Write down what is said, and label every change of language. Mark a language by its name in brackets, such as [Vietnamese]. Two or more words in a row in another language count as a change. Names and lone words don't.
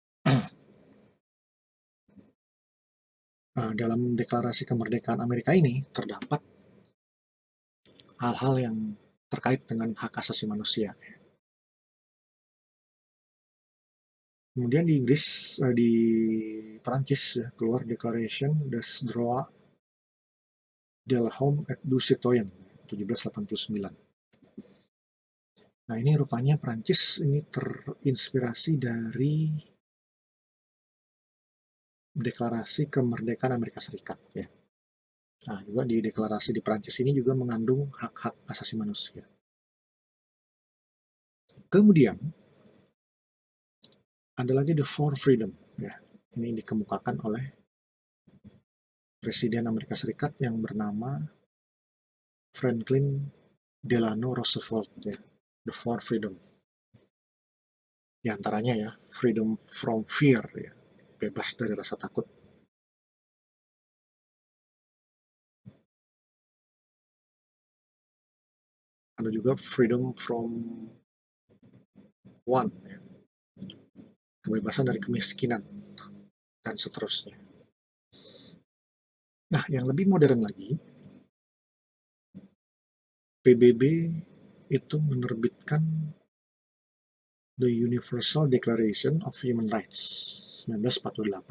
[Indonesian] Dalam deklarasi kemerdekaan Amerika ini terdapat hal-hal yang terkait dengan hak asasi manusia. Kemudian di Inggris, di Perancis ya, keluar Declaration des Droits de l'Homme et du Citoyen 1789. Nah ini rupanya Perancis ini terinspirasi dari deklarasi kemerdekaan Amerika Serikat ya. Nah juga di deklarasi di Perancis ini juga mengandung hak-hak asasi manusia. Kemudian ada lagi the Four Freedom ya. Ini dikemukakan oleh Presiden Amerika Serikat yang bernama Franklin Delano Roosevelt ya. The Four Freedom. Di antaranya ya, [English] freedom from fear ya. [Indonesian] Bebas dari rasa takut. Ada juga [English] freedom from want [Indonesian] ya. Kebebasan dari kemiskinan dan seterusnya. Nah, yang lebih modern lagi, PBB itu menerbitkan The Universal Declaration of Human Rights 1948.